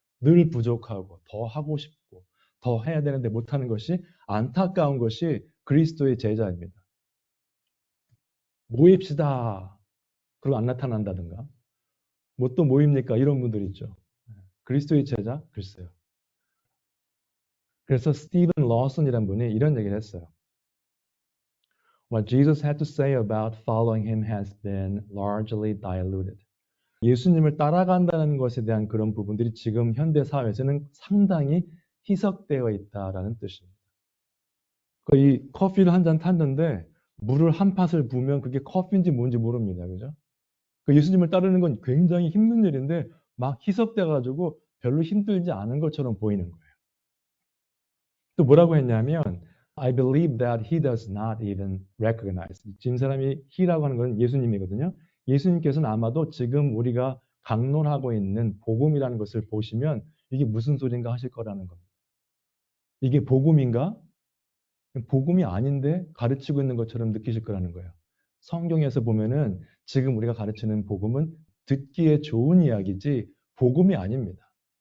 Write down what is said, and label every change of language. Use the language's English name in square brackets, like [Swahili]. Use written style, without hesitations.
[Korean] 늘 부족하고 더 하고 싶고 더 해야 되는데 못하는 것이 안타까운 것이 그리스도의 제자입니다. 모입시다. 그리고 안 나타난다든가. 뭐 또 모입니까? 이런 분들 있죠. 그리스도의 제자? 글쎄요. 그래서 스티븐 러슨이라는 분이 이런 얘기를 했어요. [English] What Jesus had to say about following him has been largely diluted. [Korean] 예수님을 따라간다는 것에 대한 그런 부분들이 지금 현대 사회에서는 상당히 희석되어 있다라는 뜻입니다. 이 커피를 한 잔 탔는데 물을 한 팥을 부으면 그게 커피인지 뭔지 모릅니다. 그죠? 예수님을 따르는 건 굉장히 힘든 일인데 막 희석돼 가지고 별로 힘들지 않은 것처럼 보이는 거예요. 또 뭐라고 했냐면 [English] I believe that he does not even recognize. [Korean] 지금 사람이 he라고 하는 건 예수님이거든요. 예수님께서는 아마도 지금 우리가 강론하고 있는 복음이라는 것을 보시면 이게 무슨 소린가 하실 거라는 겁니다. 이게 복음인가? 복음이 아닌데 가르치고 있는 것처럼 느끼실 거라는 거예요. 성경에서 보면은 지금 우리가 가르치는 복음은 듣기에 좋은 이야기지 복음이 아닙니다.